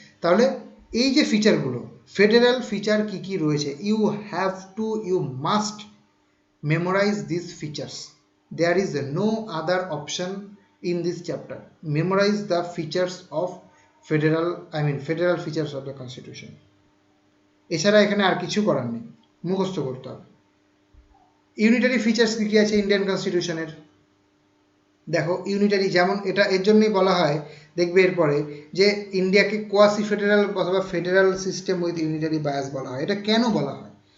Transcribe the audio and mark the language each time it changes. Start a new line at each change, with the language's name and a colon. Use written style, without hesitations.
Bangla: তাহলে এই যে ফিচারগুলো, ফেডারেল ফিচার কি কি রয়েছে,
English: You must memorize these features. There is no other option in this chapter. Memorize the features of federal features of the constitution.
Bangla: এছাড়া এখানে আর কিছু করার নেই, মুখস্থ করতে হবে। ইউনিটারি ফিচার্স কি কি আছে ইন্ডিয়ান কনস্টিটিউশনের? দেখো ইউনিটারি, যেমন এটা এর জন্যই বলা হয়, দেখবে এরপরে, যে ইন্ডিয়াকে কোয়াসি ফেডারেল অথবা federal system with unitary bias বলা হয়। এটা কেন বলা হয়?